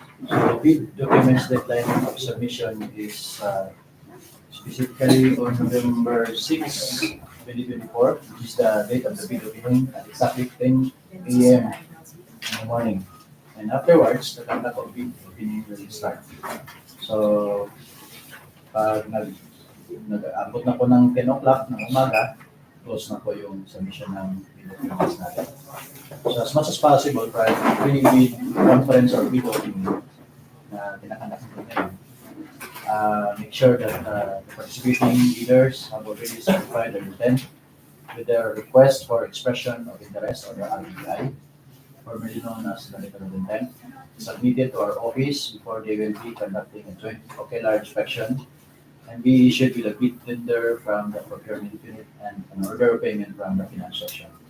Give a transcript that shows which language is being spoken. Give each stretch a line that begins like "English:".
English: So, the documents deadline of submission is specifically on November 6 2024, which is the date of the bid opening at exactly 10 a.m. in the morning. And afterwards, the conduct of bid opening will start.
Filipino: So, pag nag-abot na po ng 10 o'clock ng umaga, close na po yung submission ng bid documents natin.
English: So, as much as possible, prior to pre-bid conference or bid opening
Filipino: na tinakandak po ngayon,
English: make sure that the participating leaders have already certified their intent with their request for expression of interest or the BRGY, formerly known as the letter of intent, submitted to our office before they will be conducting a joint ocular inspection and be issued with a bid tender from the procurement unit and an order of payment from the finance section.